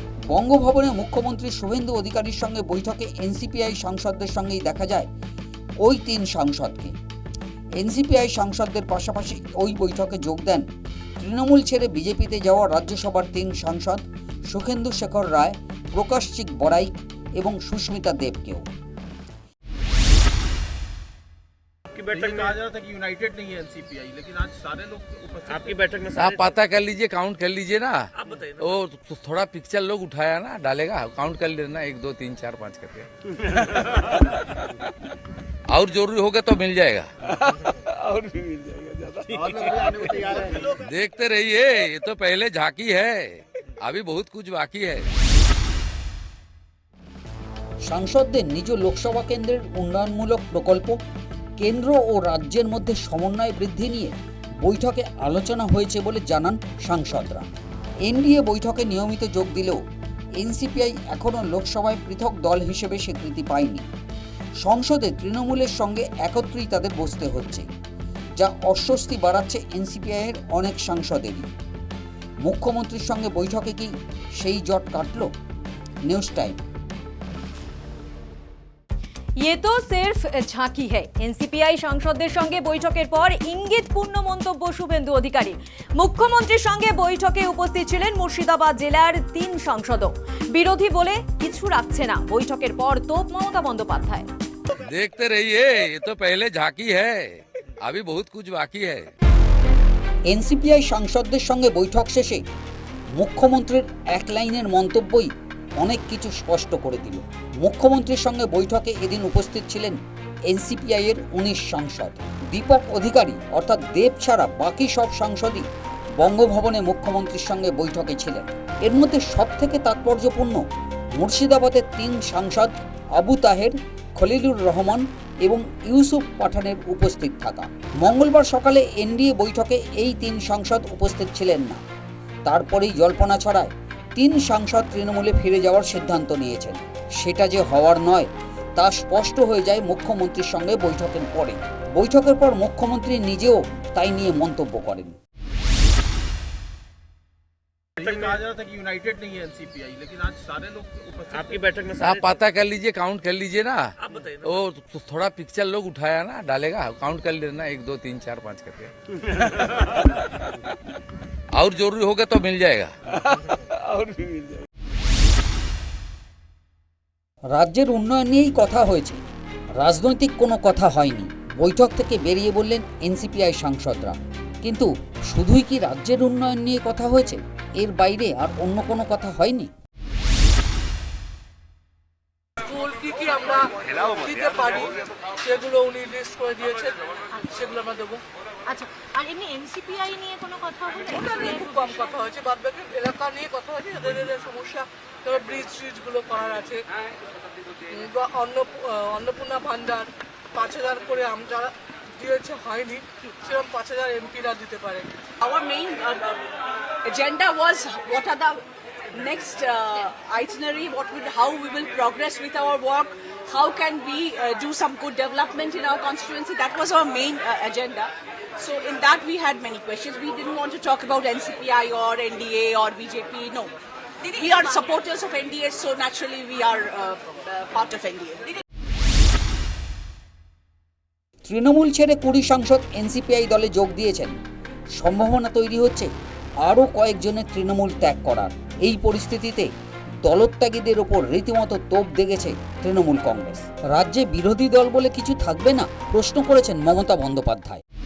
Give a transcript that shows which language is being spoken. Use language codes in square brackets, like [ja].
[bn] বঙ্গভবনে মুখ্যমন্ত্রী শুভেন্দু অধিকারীর সঙ্গে বৈঠকে এনসিপিআই সাংসদদের সঙ্গেই দেখা যায় ওই 3 সাংসদকে। এনসিপিআই সাংসদদের পাশাপাশি ওই বৈঠকে যোগ দেন তৃণমূল ছেড়ে বিজেপিতে যাওয়া রাজ্যসভার 3 সাংসদ সুখেন্দু শেখর রায়, প্রকাশ চিক বড়াইক এবং সুস্মিতা দেবকেও। [hi] आपकी बैठक में आ जा रहा था कि यूनाइटेड नहीं है एनसीपीआई, लेकिन आज सारे लोग उपस्थित आपकी बैठक में आप पता कर लीजिए, काउंट कर लीजिए ना। आप बताइए ना। वो थोड़ा पिक्चर लोग उठाया ना, डालेगा, काउंट कर लेना 1 2 3 4 5 करके। और जरूरी होगा तो मिल जाएगा। और भी मिल जाएगा ज्यादा, और लोग भी आने को तैयार हैं। देखते रहिए, ये तो पहले झांकी है, अभी बहुत कुछ बाकी है। [bn] সাংসদদের নিজ লোকসভা কেন্দ্রের উন্নয়নমূলক প্রকল্প, কেন্দ্র ও রাজ্যের মধ্যে সমন্বয় বৃদ্ধি নিয়ে বৈঠকে আলোচনা হয়েছে বলে জানান সাংসদরা। এনডিএ বৈঠকে নিয়মিত যোগ দিলেও এনসিপিআই এখনও লোকসভায় পৃথক দল হিসেবে স্বীকৃতি পায়নি। সংসদে তৃণমূলের সঙ্গে একত্রেই তাদের বসতে হচ্ছে, যা অস্বস্তি বাড়াচ্ছে এনসিপিআইয়ের অনেক সাংসদেরই। মুখ্যমন্ত্রীর সঙ্গে বৈঠকে কি সেই জট কাটল? News time. [hi] ये तो सिर्फ झांकी है। [bn] एनसीपीआई সাংসদদের সঙ্গে বৈঠকের পর ইঙ্গিতপূর্ণ মন্তব্য শুভেন্দু অধিকারী। মুখ্যমন্ত্রীর সঙ্গে বৈঠকে উপস্থিত ছিলেন মুর্শিদাবাদ জেলার 3 সাংসদও। বিরোধী বলে কিছু রাখছে না। বৈঠকের পর তোপ মমতা বন্দ্যোপাধ্যায়। [hi] देखते रहिए, ये तो पहले झांकी है, अभी बहुत कुछ बाकी है। [bn] এনসিপিআই সাংসদদের সঙ্গে বৈঠক শেষে মুখ্যমন্ত্রীর এক লাইনের মন্তব্যই অনেক কিছু স্পষ্ট করে দিল। মুখ্যমন্ত্রীর সঙ্গে বৈঠকে এদিন উপস্থিত ছিলেন এনসিপিআইয়ের 19 সাংসদ। দীপক অধিকারী অর্থাৎ দেব ছাড়া বাকি সব সাংসদই বঙ্গভবনে মুখ্যমন্ত্রীর সঙ্গে বৈঠকে ছিলেন। এর মধ্যে সবথেকে তাৎপর্যপূর্ণ মুর্শিদাবাদের 3 সাংসদ আবু তাহের, খলিলুর রহমান এবং ইউসুফ পাঠানের উপস্থিত থাকা। মঙ্গলবার সকালে এনডিএ বৈঠকে এই 3 সাংসদ উপস্থিত ছিলেন না। তারপরেই জল্পনা ছড়ায় 3 সাংসদ তৃণমূলে ফিরে যাওয়ার সিদ্ধান্ত নিয়েছেন। সেটা যে হওয়ার নয় তা স্পষ্ট হয়ে যায় মুখ্যমন্ত্রীর সঙ্গে বৈঠকের পরে। বৈঠকের পর মুখ্যমন্ত্রী নিজেও তাই নিয়ে মন্তব্য করেন। [hi] बैठक में आ जा रहा था कि यूनाइटेड नहीं है एनसीपीआई, लेकिन आज सारे लोग उपस्थित आपकी बैठक में आप पता कर लीजिए, काउंट कर लीजिए ना। आप बताइए ना। वो थोड़ा पिक्चर लोग उठाया ना, डालेगा, काउंट कर लेना 1 2 3 4 5 करके। और जरूरी होगा तो मिल जाएगा। और भी मिल जाएगा। [bn] রাজ্যের উন্নয়ন নিয়েই কথা হয়েছে, রাজনৈতিক কোনো কথা হয়নি। বৈঠক থেকে বেরিয়ে বললেন এনসিপিআই সাংসদরা। কিন্তু শুধুই কি রাজ্যের উন্নয়ন নিয়ে কথা হয়েছে? এর বাইরে আর অন্য কোনো কথা হয়নি? স্কুল কি কি আমরা দিতে পারি সেগুলো উনি লিস্ট করে দিয়েছেন, সেগুলো আমরা দেবো। আচ্ছা, আর এমনি এনসিপিআই নিয়ে কোনো কথা হলো? ওটা নিয়ে খুব কম কথা হয়েছে, বাদ বাকি এলাকা নিয়ে কথা হয়েছে, যাদের সমস্যা, তারপর ব্রিজগুলো করার আছে, বা অন্নপূর্ণা ভান্ডার 5,000 করে আমরা দিয়েছে, হয়নি, সেরকম 5,000 এমপিরা দিতে পারে। [en] Our main agenda was what are the next itinerary, how we will progress with our work, how can we do some good development in our constituency. That was our main agenda. So in that we had many questions. We didn't want to talk about NCPI or NDA or BJP, no. We are supporters of NDA, so naturally we are part of NDA. [bn] Trinamool ছেড়ে 20 সাংসদ এনসিপিআই দলে যোগ দিয়েছেন। সম্ভাবনা তৈরি হচ্ছে আরও কয়েকজনের তৃণমূল ত্যাগ করার। এই পরিস্থিতিতে দলত্যাগীদের ওপর রীতিমতো তোপ দেগেছে তৃণমূল কংগ্রেস। রাজ্যে বিরোধী দল বলে কিছু থাকবে না, প্রশ্ন করেছেন মমতা বন্দ্যোপাধ্যায়।